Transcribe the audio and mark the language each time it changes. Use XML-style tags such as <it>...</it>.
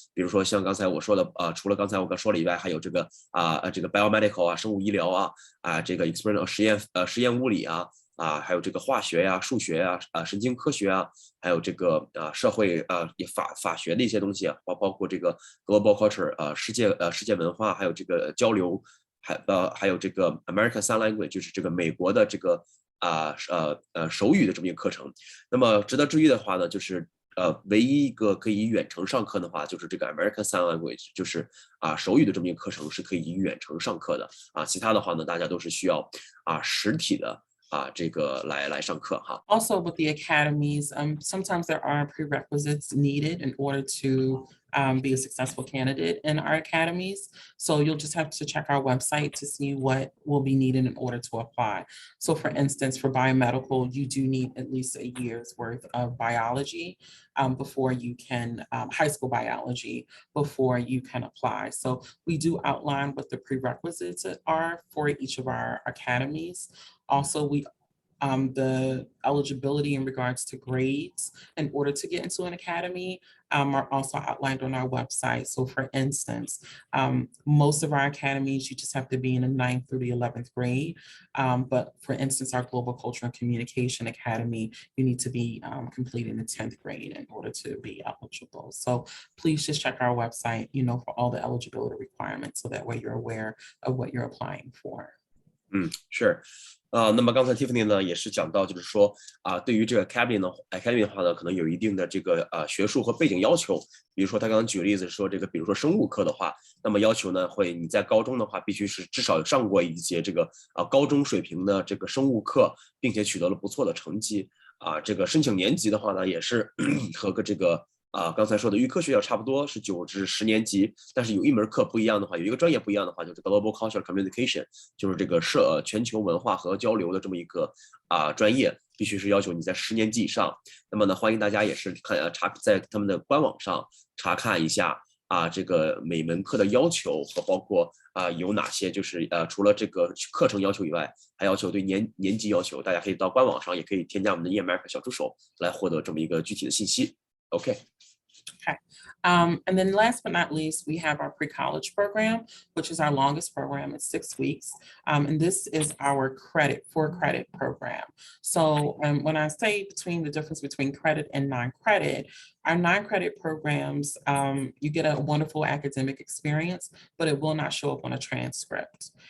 <zh>比如说像刚才我说的除了刚才我刚说了以外，还有这个这个 biomedical 生物医疗这个 experimental 实验物理还有这个化学数学神经科学还有这个社会法学的一些东西包括这个 global culture 世界文化，还有这个交流，还有这个 American Sign Language 就是这个美国的这个手语的这么一个课程。那么值得注意的话呢，就是唯一一个可以远程上课的话，就是这个 American Sign Language 就是手语的这么一个课程是可以远程上课的其他的话呢，大家都是需要实体的这个来上课哈。</zh> <en>Also with the academies, sometimes there are prerequisites needed in order to be a successful candidate in our academies. So you'll just have to check our website to see what will be needed in order to apply. So for instance, for biomedical, you do need at least a year's worth of biology before you can, high school biology, before you can apply. So we do outline what the prerequisites are for each of our academies. Also, the eligibility in regards to grades in order to get into an academy are also outlined on our website. So for instance, most of our academies, you just have to be in the 9th through the 11th grade. But for instance, our Global Culture and Communication Academy, you need to be completing the 10th grade in order to be eligible. So please just check our website, for all the eligibility requirements so that way you're aware of what you're applying for.</en> <zh>是。那么刚才 Tiffany 呢也是讲到，就是说对于这个 Academy 的话呢，可能有一定的这个学术和背景要求。比如说他刚刚举例子说，比如说生物课的话，那么要求呢你在高中的话必须是至少上过一节这个高中水平的这个生物课，并且取得了不错的成绩。这个申请年级的话呢，也是和这个刚才说的预科学校差不多，是9至10年级，但是有一门课不一样的话，有一个专业不一样的话，就是 Global Cultural Communication， 就是这个全球文化和交流的这么一个专业，必须是要求你在10年级以上。那么呢，欢迎大家也是在他们的官网上查看一下这个每门课的要求和包括有哪些，就是除了这个课程要求以外，还要求对年级要求，大家可以到官网上，也可以添加我们的 InAmerica 小助手来获得这么一个具体的信息。 OK。 Okay.</zh> <en>And then last but not least, we have our pre-college program, which is our longest program. It's 6 weeks. And this is our for-credit program. So when I say the difference between credit and non-credit, our non-credit programs, you get a wonderful academic experience, but it will not show up on a transcript.</en>